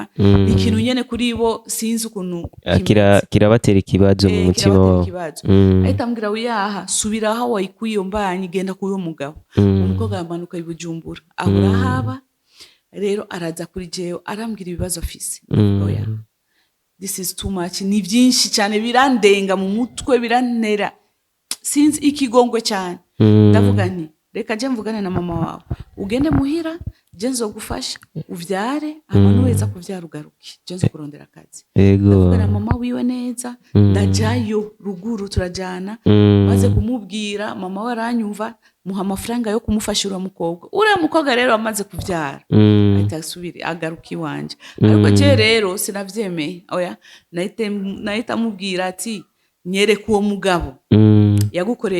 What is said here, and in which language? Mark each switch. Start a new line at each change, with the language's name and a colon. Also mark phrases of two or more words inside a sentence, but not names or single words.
Rundi: Ikintu nyene kuri bo sinzi ukuntu kirabatera ikibazo mu mutima wabo. Ahita ambwira wiyaha subira aho wayikuye iyo mbanyi genda kuyo mugabo. Umukobwa amanuka ibujumbura ahura haba. Rero araza kuri jewe arambwira ibibazo afise. Oya.
English: This is too much.
Rundi: Ni byinshi cyane birandenga mu mutwe, birantera sinzi ikigongwe cyane. Ndavuga nti reka je mvugane na mama wawe, ugende muhira je nzogufasha uvyare abantu weza kuvyara ugaruke je nzo kurondera akazi Yego. ndavugana mama wiwe neza ndajayo ruguru turajana maze kumubwira mama we aranyumva muha amafaranga yo kumufasha uriya mukobwa rero amaze kuvyara ahita asubira agaruka iwanje ariko je rero sinavyemeye oya nahita mubwira ati nyereka uwo mugabo yagukoreye